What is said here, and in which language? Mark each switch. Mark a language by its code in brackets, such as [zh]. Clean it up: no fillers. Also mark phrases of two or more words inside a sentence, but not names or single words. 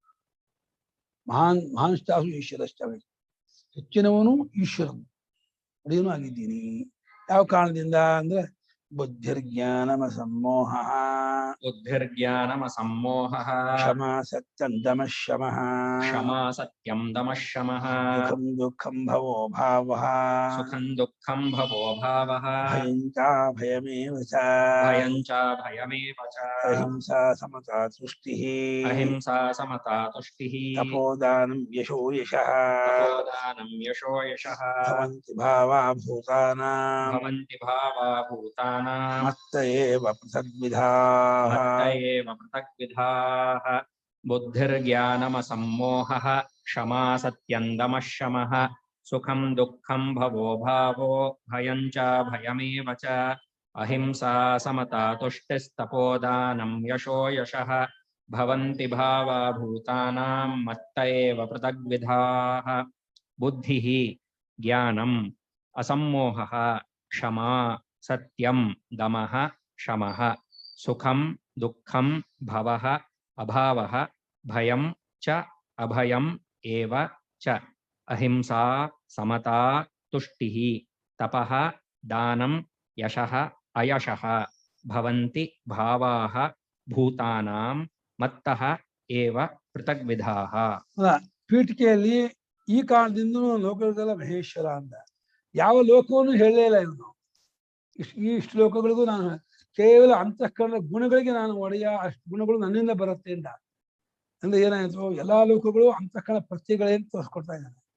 [sa] ಮಹಾನ್ಷ್ಟಾಸು ಈಶ್ವರಶ್ಚ, [kn] ಹೆಚ್ಚಿನವನು ಈಶ್ವರನು, ಒಡೆಯನು ಆಗಿದ್ದೀನಿ. ಯಾವ ಕಾರಣದಿಂದ ಅಂದ್ರೆ [sa] ಬುದ್ಧಿರ್ಜ್ಞಾನಮ ಸಮ್ಮೋಹ. ಬುದ್ಧಿರ್ಜ್ಞಾನಮ ಸಮ್ಮೋಹ. ಕ್ಷಮಾ ಸತ್ಯಂ ದಮಃ ಶಮಃ. ಕ್ಷಮಾ ಸತ್ಯಂ ದಮಃ ಶಮಃ. ಸುಖಂ ದುಃಖಂ ಭವೋ ಭಾವಃ. ಸುಖಂ ದುಃಖಂ ಭವೋ ಭಾವಃ. ಭಯಂ ಚ ಭಯಮೇವ ಚ. ಭಯಂ ಚ ಭಯಮೇವ ಚ. ಅಹಿಂಸಾ ಸಮತಾ ತುಷ್ಟಿಃ. ಅಹಿಂಸಾ ಸಮತಾ ತುಷ್ಟಿಃ. ತಪೋದಾನಂ ಯಶೋ ಯಶಃ. ತಪೋದಾನಂ ಯಶೋ ಯಶಃ. ಭವಂತಿ ಭಾವಾ ಭೂತಾನಾಂ. ಭವಂತಿ ಭಾವಾ ಭೂತಾನಾಂ. ಮತ್ತ ಏವ ಪೃಥಗ್ವಿಧಾಃ. ಮತ್ತ ಏವ ಪೃಥಗ್ವಿಧಾಃ. ಬುದ್ಧಿರ್ಜ್ಞಾನಮ ಸಮ್ಮೋಹಃ. ಕ್ಷಮಾ ಸತ್ಯಂ ದಮಃ ಶಮಃ. ಸುಖಂ ದುಃಖಂ ಭವೋ ಭಾವೋ. ಭಯಂ ಚ ಭಯಮೇವ ಚ. ಅಹಿಂಸಾ ಸಮತಾ ತುಷ್ಟಿಸ್ತಪೋದಾನಂ ಯಶೋ ಯಶಃ. ಭವಂತಿ ಭಾವಾ ಭೂತಾನಾಂ ಮತ್ತ ಏವ ಪೃಥಗ್ವಿಧಾಃ. ಬುದ್ಧಿಃ ಜ್ಞಾನಂ ಅಸಮ್ಮೋಹಃ. ಕ್ಷಮಾ ಸತ್ಯಂ ದಮಃ ಶಮಃ. ಸುಖಂ ದುಃಖಂ ಭವಃ ಅಭಾವಃ. ಭಯಂ ಚ ಅಭಯಂ ಏವ ಚ. ಅಹಿಂಸಾ ಸಮತಾ ತುಷ್ಟಿಃ. ತಪಃ ದಾನಂ ಯಶಃ ಅಯಶಃ. ಭವಂತಿ ಭಾವಾಃ ಭೂತಾನಾಂ ಮತ್ತಃ ಏವ ಪೃಥಗ್ವಿಧಾಃ. [kn] ಪೀಠಿಕೆಯಲ್ಲಿ ಈ ಕಾರಣದಿಂದ ಲೋಕಗಳಿಗೆಲ್ಲ ಮಹೇಶ್ವರ ಅಂತ ಯಾವ ಲೋಕವನ್ನು ಹೇಳಲೇ ಇಲ್ಲ ಇವನು. ಈ ಶ್ಲೋಕಗಳಿಗೂ ನಾನು ಕೇವಲ ಅಂತಃಕರಣ ಗುಣಗಳಿಗೆ ನಾನು ಒಡೆಯ, ಅಷ್ಟು ಗುಣಗಳು ನನ್ನಿಂದ ಬರುತ್ತೆ ಅಂತ. ಅಂದ್ರೆ ಏನಾಯ್ತು, ಎಲ್ಲಾ ಲೋಕಗಳು ಅಂತಃಕರಣ ಪ್ರತ್ಯಗಳೇ ಅಂತ ತೋರಿಸ್ಕೊಡ್ತಾ ಇದ್ದಾನೆ.